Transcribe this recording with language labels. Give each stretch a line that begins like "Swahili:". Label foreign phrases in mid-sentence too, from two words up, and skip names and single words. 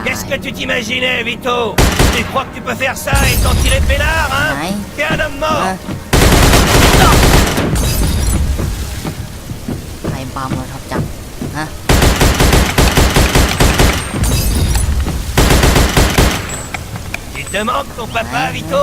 French: que tu t'imaginais, Vito? Tu crois que tu peux faire ça et t'en tirer peinard, hein? Ouais. T'es un homme mort!
Thai: ใครปาโมท็อปจับฮะ
French: Tu te manques ton papa, Vito?